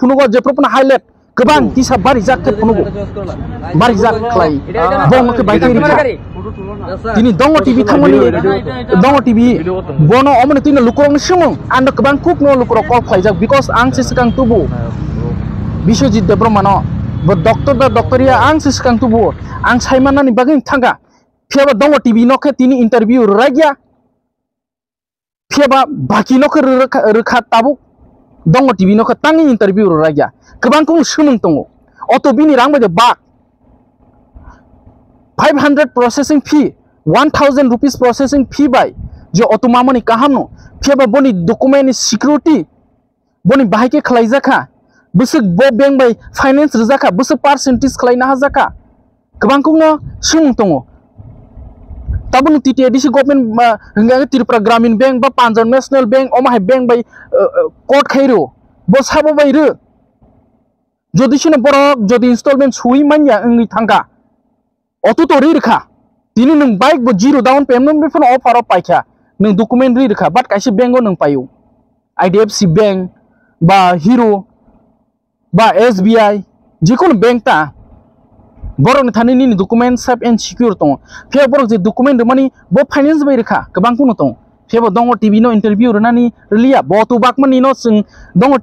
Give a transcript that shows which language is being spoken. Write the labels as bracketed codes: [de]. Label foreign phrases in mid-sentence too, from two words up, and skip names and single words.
[trp] फुनुगो जेप्रपन हाइलाइट गोबां किसा बारि जाक फुनुगो बारि जाक खलाई बंग के बाइक रिखा तिनि दंग टीवी थांमनि दंग टीवी बनो अमने तिनि लुकुरंनि सुमुं आन्द गोबां कुक न लुकुरक कल खलाइजाक बिकज आं सिगां तुबु विश्वजीत देब्रमानो बो डॉक्टर दा डॉक्टरिया आं सिगां तुबु आं साइमानानि बागै थांगा फेबा दंग टीवी नखे तिनि इंटरव्यू रागिया फेबा बाकी नखे रोखा ताबु दंग टीवी नखे तांनि इंटरव्यू रागिया गोबां को सुमुं दङ अट' बिनि रां बायदि बाक 500 [en] processing fee [trp] 1000 [en] rupees processing fee [trp] बाय जो अट' मामनि काहामनो फेबा बनि [en] document security [trp] बनि बाहायके खलाइजाखा बुसुक बो बैंक बाय फाइनेंस रजाखा बुसुक परसेंटेज खलाइना हाजाखा गोबां को सुमुं दङ ताबुन टिटि एडिसि गवर्नमेंट त्रिपुरा ग्रामीण बैंक बा पंजाब नेशनल बैंक ओमाहाय बैंक बाय कोर्ट खैरो बो साबो बायरो जदि सिने बरक जदि इंस्टॉलमेंट सुई मान्या अंगनि थांगा अटो तो रिरखा तिनि नों बाइक बो [en] zero down payment [trp] बेफोर ऑफर पाइखा नों डकुमेंट रिरखा बाट काइसे बेंगो नों पायो आईडीएफसी बैंक बा हीरो बा एसबीआई जिकुन बैंक ता बरक थानि नि डकुमेंट [en] safe and secure [trp] दं फे बरक जे डकुमेंट मानि बो फाइनेंस बाय रखा गोबां कुनो दं फेबो दंग टीवी नो इंटरव्यू रनानि रिलिया बतो बाकमानि नो जों दंग